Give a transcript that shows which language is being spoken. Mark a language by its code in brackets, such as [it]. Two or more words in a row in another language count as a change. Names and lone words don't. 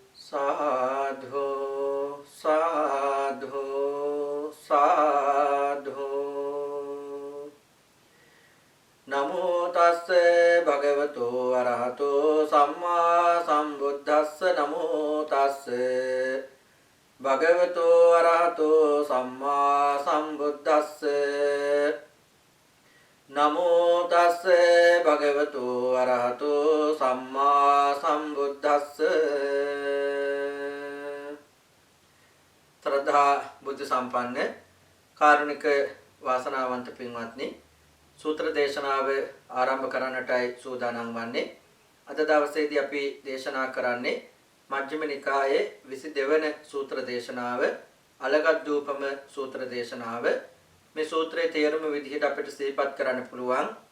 [pi] साधो साधो साधो नमो तस्से भगवतो अरहतो सम्मा संबुद्धस्स नमो तस्से भगवतो अरहतो सम्मा संबुद्धस्स नमो तस्से भगवतो अरहतो सम्मा संबुद्धस्स [si] ශ්‍රද්ධා බුද්ධි සම්පන්න කාරුණික වාසනාවන්ත පින්වත්නි සූත්‍ර දේශනාව ආරම්භ කරන්නටයි සූදානම් වන්නේ. අද දවසේදී අපි දේශනා කරන්නේ මජ්ක්‍ධිම නිකායේ 22 වන සූත්‍ර දේශනාව අලගද්දූපම සූත්‍ර දේශනාව. මේ සූත්‍රයේ තේරුම විදිහට අපිට සිහිපත් කරන්න පුළුවන්.